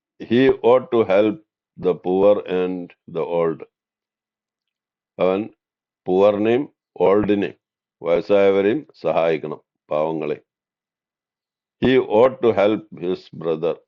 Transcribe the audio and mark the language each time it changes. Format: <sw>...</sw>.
<en>He ought to help the poor and the old.</en> <ml>അവൻ പൂവറിനെയും ഓൾഡിനെയും വയസ്സായവരെയും സഹായിക്കണം, പാവങ്ങളെ.</ml> <en>He ought to help his brother.</en>